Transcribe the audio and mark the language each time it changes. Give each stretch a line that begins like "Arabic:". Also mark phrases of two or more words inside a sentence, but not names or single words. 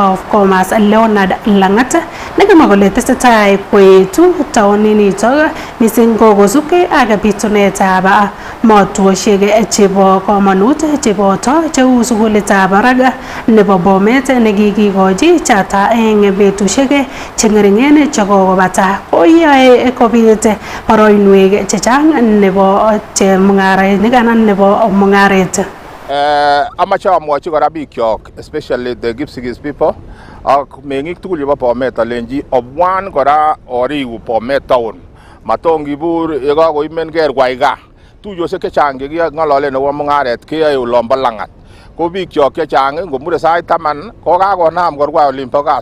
English: of Commerce
Kalenjin: Leonard Langat nekimwa kole tesetai koetu taoninito mising ko kosubkei ak bitunet tab motwoshek chebo komonut cheboto cheu sukulitab barak nebo Bomet nekikikochi chata eng betushek cheng'ering'en chekokobata koyoe kobit boroinwek chechang nebo chemung'arainik anan nebo mung'aret. Amache amwochi kora bikyok,
English: especially the Kipsigis people,
Kalenjin: ak meng'ik tugul chebo Bomet alenji obwan kora oriku Bomet town. Matongibur yekakoimenkee rwaiga. Tuiyosiek chechang cheking'ololen akobo mung'aret keyoe olombo Lang'at. Ko bikyok chechang ngomure sait 10 kokakonam korwa olimbo gaa.